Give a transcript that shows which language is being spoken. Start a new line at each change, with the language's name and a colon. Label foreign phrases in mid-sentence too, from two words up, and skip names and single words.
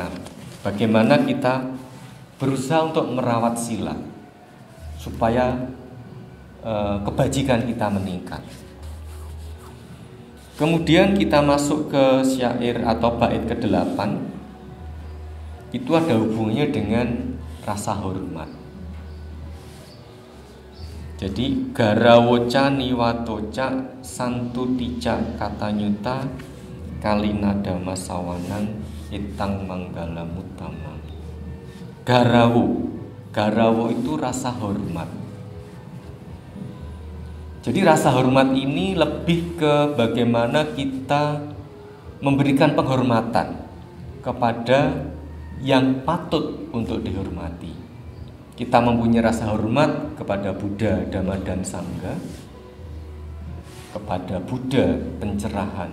Indonesian: Bagaimana kita berusaha untuk merawat sila supaya kebajikan kita meningkat. Kemudian kita masuk ke syair atau bait ke-8. Itu ada hubungannya dengan rasa hormat.
Pali: Jadi garawoca niwatoca santutica katanyuta kalina dhamma sawanang itang manggala mutama.
Indonesian: Garawo itu rasa hormat. Jadi rasa hormat ini lebih ke bagaimana kita memberikan penghormatan kepada yang patut untuk dihormati. Kita mempunyai rasa hormat kepada Buddha, Dhamma, dan Sangha, kepada Buddha pencerahan.